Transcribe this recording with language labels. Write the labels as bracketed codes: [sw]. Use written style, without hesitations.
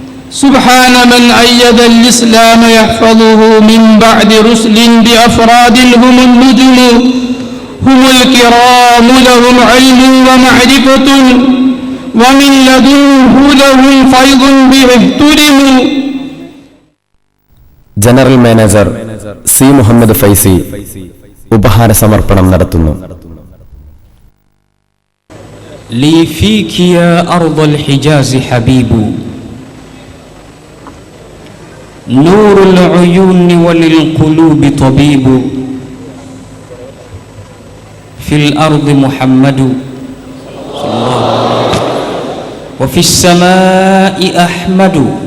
[ar] سبحان من أيد الإسلام يحفظه من بعد رسل بأفراد هم النجم هم الكرام لهم علم ومعرفة ومن لدنه لهم فيض به اهتدموا. [ml] General manager C Muhammad Faizy ഉപഹാര സമർപ്പണം നടത്തുന്നു. [ar] لي فيك يا أرض الحجاز حبيب نور العيون وللقلوب طبيب في الأرض محمد وفي السماء أحمد